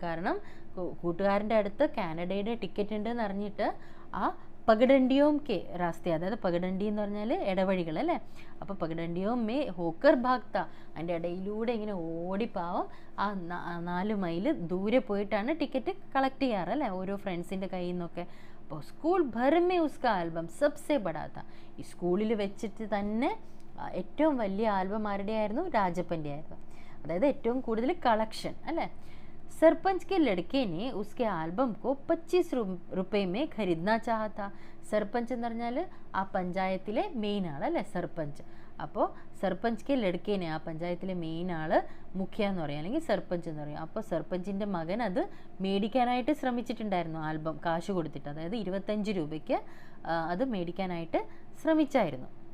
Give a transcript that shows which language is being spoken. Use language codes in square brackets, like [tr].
[ml] കാരണം കൂട്ടുകാരൻ്റെ അടുത്ത് കാനഡയുടെ ടിക്കറ്റ് ഉണ്ടെന്ന് അറിഞ്ഞിട്ട് ആ [hi] പഗഡണ്ടിയോം കെ രാസ്ത, [ml] അതായത് പഗഡണ്ടി എന്ന് പറഞ്ഞാൽ ഇടവഴികൾ അല്ലേ, അപ്പോൾ [hi] പഗഡണ്ടിയോം മേ ഹോക്കർ ഭാഗ്ത, [ml] അതിൻ്റെ ഇടയിലൂടെ ഇങ്ങനെ ഓടിപ്പാവും ആ 4 മൈൽ ദൂരെ പോയിട്ടാണ് ടിക്കറ്റ് കളക്ട് ചെയ്യാറ് അല്ലേ, ഓരോ ഫ്രണ്ട്സിൻ്റെ കയ്യിൽ നിന്നൊക്കെ. അപ്പോൾ [hi] സ്കൂൾ ഭർമേ ഉസ്ക ആൽബം സബ്സെ ബടാത്ത, [ml] ഈ സ്കൂളിൽ വെച്ചിട്ട് തന്നെ ഏറ്റവും വലിയ ആൽബം ആരുടെ ആയിരുന്നു? രാജപ്പൻ്റെ ആയിരുന്നു, അതായത് ഏറ്റവും കൂടുതൽ കളക്ഷൻ അല്ലേ. [hi] सरपंच के लड़के ने उसके आल्बम को 25 रुपये में खरीदना चाहा था. [ml] സർപഞ്ച് എന്ന് പറഞ്ഞാൽ ആ പഞ്ചായത്തിലെ മെയിൻ ആൾ അല്ലേ, സർപഞ്ച്. അപ്പോൾ [hi] സർപഞ്ച് കെ ലടുക്കേനെ, [ml] ആ പഞ്ചായത്തിലെ മെയിൻ ആൾ മുഖ്യ എന്ന് പറയും, അല്ലെങ്കിൽ സർപഞ്ച് എന്ന് പറയും. അപ്പോൾ സർപഞ്ചിൻ്റെ മകൻ അത് മേടിക്കാനായിട്ട് ശ്രമിച്ചിട്ടുണ്ടായിരുന്നു, ആൽബം കാശ് കൊടുത്തിട്ട്, അതായത് 25 രൂപയ്ക്ക് അത് മേടിക്കാനായിട്ട് ശ്രമിച്ചായിരുന്നു.